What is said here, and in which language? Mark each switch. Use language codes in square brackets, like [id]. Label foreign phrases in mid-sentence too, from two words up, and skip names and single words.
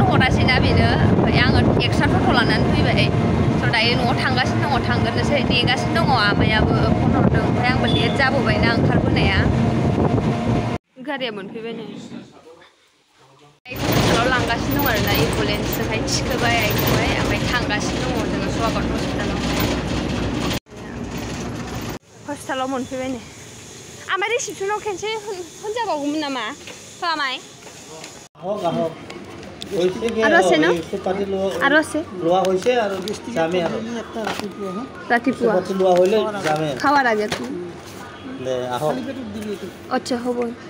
[brx] हरासैना बेनो ओमफ्राय आङो एक्सट्रा टट' लानानै फैबाय स' दायो न'आव थांगासिनो दङ थांगोननोसै नेगासिनो दङ आमायाबो फन हरदों ओमफ्राय आंबो लेट जाबोबायना ओंखारबोनाया गारिया मोनफैबाय नै हस्पिटालाव लांगासिनो दं आरोना एम्बुलेन्सजोंहाय थिखोबाय आइखौहाय ओमफ्राय थांगासिनो दङ जोङो स्वागत हस्पिटालाव मोनफैबाय नै आमाय रिसिपसनाव खेनसे होनजाबावगौमोन नामा आमाय [as] আৰু আছে ন আৰু আছে লোৱা হৈছে আৰু যামে আৰু ৰাতিপুৱা লোৱা হলে যামে খাৱাৰ আগত লে আহক আচ্ছা হ'ব